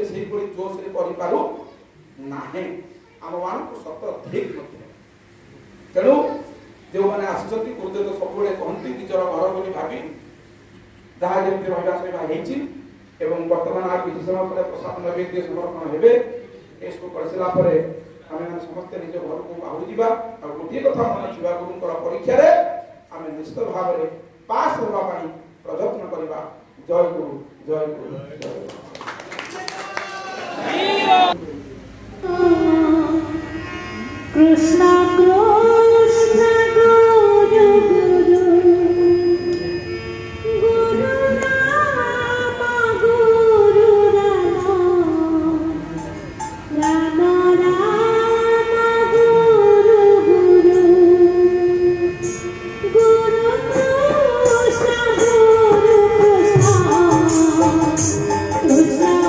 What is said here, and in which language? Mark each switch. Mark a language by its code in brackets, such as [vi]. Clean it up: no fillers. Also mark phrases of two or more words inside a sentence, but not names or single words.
[or] ସେଇଭଳି ଜୋଶରେ କରିପାରୁ ନାହିଁ ଆମମାନଙ୍କୁ ସତ ଠିକ୍ ନଥିଲା ତେଣୁ ଯେଉଁମାନେ ଆସିଛନ୍ତି ଗୁରୁଦେବ ସବୁବେଳେ କହନ୍ତି ନିଜର ଘର ବୋଲି ଭାବି ଯାହା ଯେମିତି ରହିବା ସହିବା ହେଇଛି ଏବଂ ବର୍ତ୍ତମାନ ଆଉ କିଛି ସମୟ ପରେ ପ୍ରସାଦ ନୈବେଦ୍ୟ ସମର୍ପଣ ହେବେ ଏସବୁ କରିସାରିଲା ପରେ ଆମେ ସମସ୍ତେ ନିଜ ଘରକୁ ବାହୁଡ଼ି ଯିବା ଆଉ ଗୋଟିଏ କଥା ମନେ ରଖିବା ଗୁରୁଙ୍କର ପରୀକ୍ଷାରେ ଆମେ ନିଶ୍ଚିତ ଭାବରେ ପାସ୍ ହେବା ପାଇଁ ପ୍ରଯତ୍ନ କରିବା ଜୟ ଗୁରୁ ଜୟ ଗୁରୁ ଜୟ ଗୁରୁ [hi] कृष्ण कृष्ण गुरु गुरु गुरु राम गुरु राम राम राम गुरु गुरु गुरु कृष्ण गुरु कृष्ण